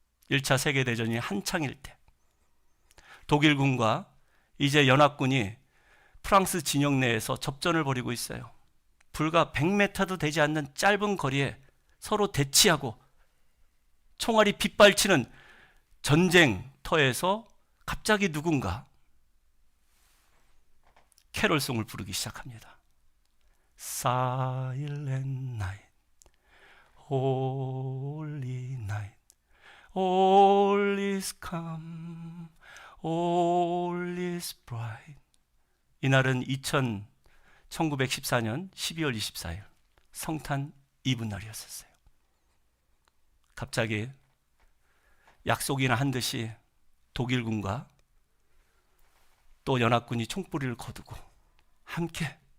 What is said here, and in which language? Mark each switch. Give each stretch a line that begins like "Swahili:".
Korean: 1차 세계대전이 한창일 때 독일군과 이제 연합군이 프랑스 진영 내에서 접전을 벌이고 있어요. 불과 100m도 되지 않는 짧은 거리에 서로 대치하고 총알이 빗발치는 전쟁터에서 갑자기 누군가 캐롤송을 부르기 시작합니다.
English: Silent night, holy night, all is calm, all is bright.
Korean: 이날은 1914년 12월 24일 성탄 이브 날이었었어요. 갑자기 약속이나 한 듯이 독일군과 또 연합군이 총뿌리를 거두고 함께